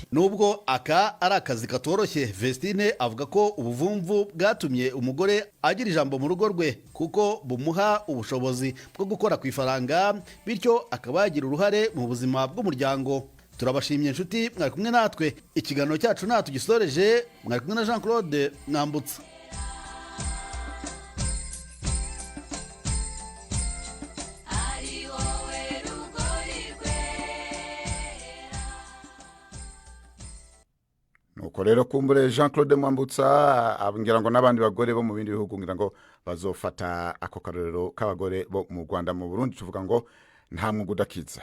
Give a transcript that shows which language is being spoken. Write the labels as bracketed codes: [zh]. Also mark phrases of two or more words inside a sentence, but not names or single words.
[rw] Nubwo aka ari akazi katoroshye, Vestine avuga ko ubuvumvu bwatumye umugore agira ijambo mu rugo rwe, kuko bumuha ubushobozi bwo gukora ku ifaranga, bityo akaba yagira uruhare mu buzima bw'umuryango. Turabashimye inshuti mwari kumwe natwe, ikiganiro cyacu tugisoreje, mwari kumwe na Jean Claude Mwambutsa. [rn] nuko rero kumbure Jean Claude Mwambutsa abwira ngo n'abandi bagore bo mu bindi bihugu ngira ngo bazofata ako karorero k'abagore bo mu Rwanda, mu Burundi tuvuga ngo nta mwuga udakiza.